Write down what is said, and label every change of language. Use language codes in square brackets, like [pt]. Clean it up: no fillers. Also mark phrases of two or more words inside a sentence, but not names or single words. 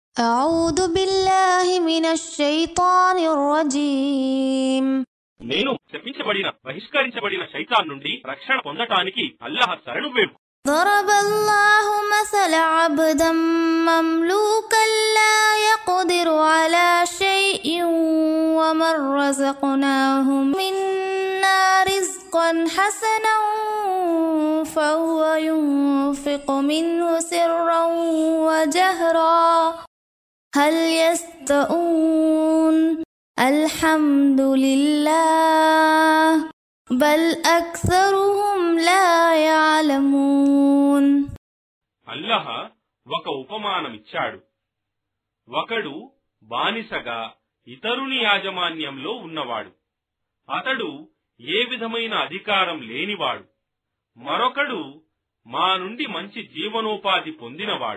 [ar] أعوذ بالله من الشيطان الرجيم [te] నేను శపించబడిన బహిష్కరించబడిన శైతాన్ నుండి రక్షణ పొందటానికి అల్లాహ్ శరణు వేడు. [ar] ضرب الله مثل عبدا مملوكا لا يقدر على شيء ومن رزقناه منا رزقا حسنا فهو ينفق منه سرا وجهرا هل يستوون الحمد لله بل أكثرهم لا يعلمون. [te] అల్లాహ్ ఒక ఉపమానమిచ్చాడు. ఒకడు బానిసగా ఇతరుని యాజమాన్యంలో ఉన్నవాడు. అతడు ఏ విధమైన అధికారం లేనివాడు. మరొకడు మా నుండి మంచి జీవనోపాధి పొందినవాడు.